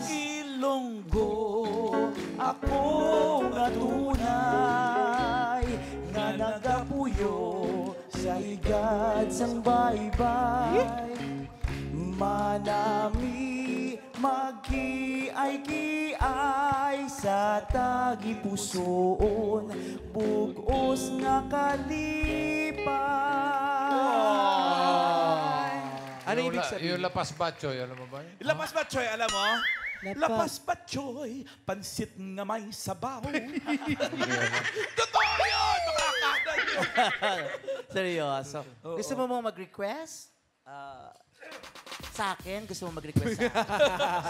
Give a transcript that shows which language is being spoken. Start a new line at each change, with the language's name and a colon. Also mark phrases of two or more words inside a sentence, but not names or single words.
Hiligaynon: Ilonggo, ako nga tunay, nga nagapuyo sa higad sang baybay. Manami magkiay-kiay sa tagipusoon, bugos nga kalipay.
Filipino: Ano ibig sabihin? Yung lapas batchoy, alam mo ba yun? Lapas Batchoy, alam mo?
Hiligaynon: Lapas Batchoy, pansit nga may sabaw.
Filipino: Totoo yun! Makakanan yun! Seryoso. Gusto mo mo mag-request? Sa akin, gusto mo mag-request sa akin?